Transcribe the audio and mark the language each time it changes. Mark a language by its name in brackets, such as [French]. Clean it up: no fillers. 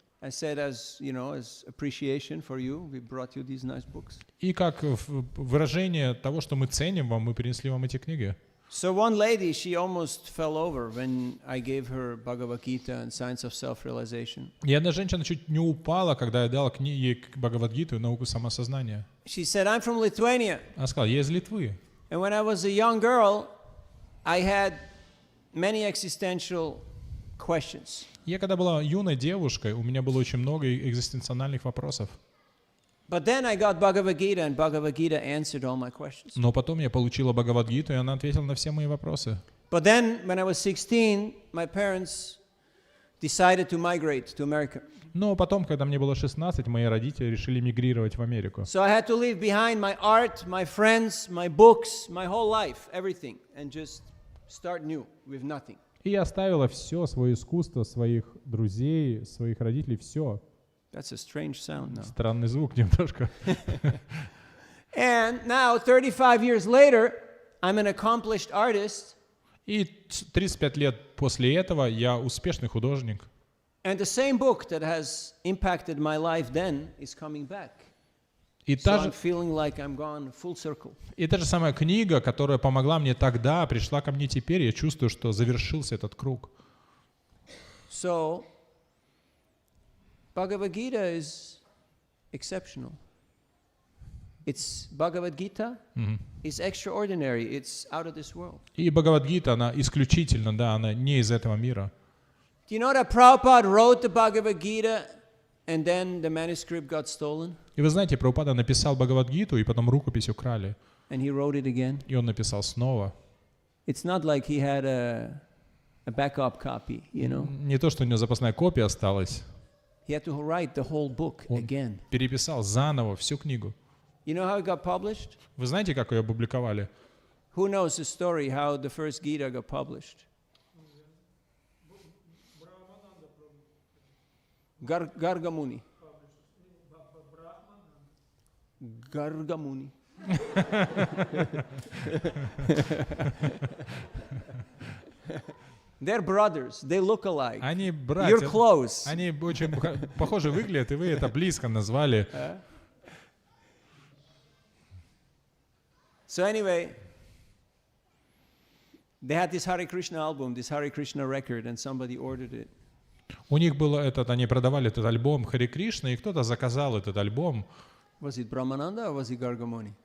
[English] I said, as appreciation for you, we brought you these nice books. [Russian] И как выражение того, что мы ценим вам, мы принесли вам эти книги. [English] So one lady, she almost fell over when I gave her Bhagavad Gita and Science of Self-Realization. [Russian] И одна женщина чуть не упала, когда я дал ей Бхагавад-гиту и науку самосознания. [English] She said, I'm from Lithuania. [Russian] Она сказала: я из Литвы. [English] And when I was a young girl, I had many existential questions. [Russian] Я когда была юной девушкой, у меня было очень много экзистенциальных вопросов. [English] But then I got Bhagavad Gita, and Bhagavad Gita answered all my questions. [Russian] Но потом я получила Бхагавад-гиту, и она ответила на все мои вопросы. [English] But then, when I was 16, my parents decided to migrate to America. [Russian] Но потом, когда мне было 16, мои родители решили мигрировать в Америку. [English] So I had to leave behind my art, my friends, my books, my whole life, everything, and just start new with nothing. [Russian] И я оставила все, свое искусство, своих друзей, своих родителей, все. [English] That's a strange sound now. [Russian] Странный звук немножко. [English] And now, 35 years later, I'm an accomplished artist. [Russian] И 35 лет после этого я успешный художник. [English] And the same book that has impacted my life then is coming back. [Russian] И [English] So I'm feeling like I'm gone full circle. [Russian] И та же самая книга, которая помогла мне тогда, пришла ко мне теперь, я чувствую, что завершился этот круг. [English] So, Bhagavad Gita is exceptional. It's Bhagavad Gita is extraordinary. It's out of this world. [Russian] И Бхагавад-гита, она исключительно, да, она не из этого мира. [English] Do you know that Prabhupada wrote the Bhagavad Gita and then the manuscript got stolen? [Russian] И вы знаете, Прабхупада написал Бхагавад-гиту, и потом рукопись украли. [English] And he wrote it again. [Russian] И он написал снова. [English] It's not like he had a backup copy, [Russian] Не то, что у него запасная копия осталась. [English] He had to write the whole book again. [Russian] Переписал заново всю книгу. [English] You know how it got published? [Russian] Вы знаете, как ее опубликовали? [English] Who knows the story how the first Gita got published? Gargamuni. Gargamuni. They're brothers. They look alike. [Russian] Они братья. [English] close. [Russian] Они очень похоже выглядят, и вы это близко назвали. [English] So anyway, they had this Hare Krishna album, this Hare Krishna record, and somebody ordered it. [Russian] У них было они продавали этот альбом Харе Кришна, и кто-то заказал этот альбом. [English] Was it Brahmananda or was it Gargamuni?